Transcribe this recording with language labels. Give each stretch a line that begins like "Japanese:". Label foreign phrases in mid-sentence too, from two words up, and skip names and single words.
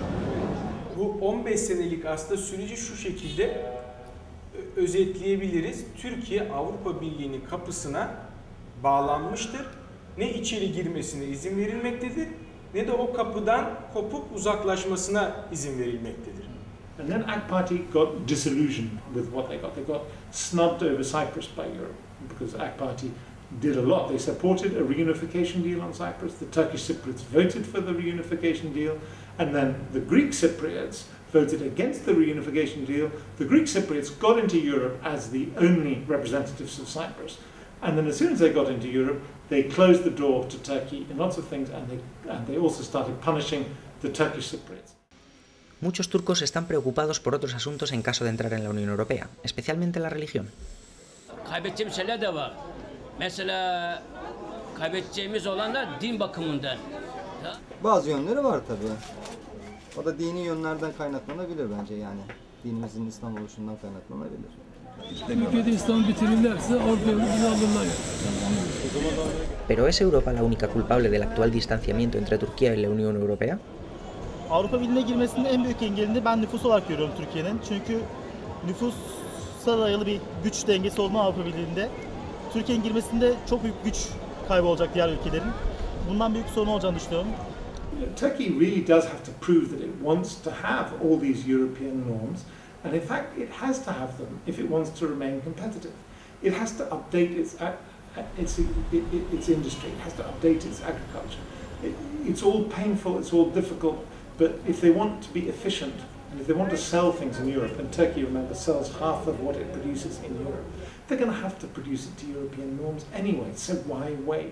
Turkish: Bu 15 senelik aslında süreci şu şekilde özetleyebiliriz. Türkiye Avrupa Birliği'nin kapısına bağlanmıştır. Ne içeri girmesine izin verilmektedir, ne de o kapıdan kopup uzaklaşmasına izin verilmektedir.
English: And then AK Party got disillusioned with what they got. They got snubbed over Cyprus by Europe because AK Party did a lot. They supported a reunification deal on Cyprus. The Turkish Cypriots voted for the reunification deal, and then the Greek Cypriots voted against the reunification deal. The Greek Cypriots got into Europe as the only representatives of Cyprus. And then as soon as they got into Europe, they closed the door to Turkey in lots of things, and they also started punishing the Turkish Cypriots.
Spanish: Muchos turcos están preocupados por otros asuntos en caso de entrar en la Unión Europea, especialmente la religión.
Turkish: Kaybedeceğimiz şeyler de var. Mesela kaybedeceğimiz olan da din bakımından. Bazı yönleri var tabii. O da dini yönlerden kaynaklanabilir bence yani. Dinimizin İslam oluşundan kaynaklanabilir. Türkiye'de İslam'ı bitirirlerse Avrupa'yı alırlar.
Spanish: ¿Pero es Europa la única culpable del actual distanciamiento entre Turquía y la Unión Europea?
Turkish: Avrupa Birliği'ne girmesinin en büyük engelini ben nüfus olarak görüyorum Türkiye'nin. Çünkü nüfusa dayalı bir güç dengesi olma Avrupa Birliği'nde. Türkiye'nin girmesinde çok büyük güç kaybı olacak diğer ülkelerin. Bundan büyük sorun olacağını düşünüyorum.
English: Turkey really does have to prove that it wants to have all these European norms, and in fact it has to have them if it wants to remain competitive. It has to update its industry, it has to update its agriculture. It's all painful, it's all difficult, but if they want to be efficient, and if they want to sell things in Europe, and Turkey, remember, sells half of what it produces in Europe, they're going to have to produce it to European norms anyway, so why wait?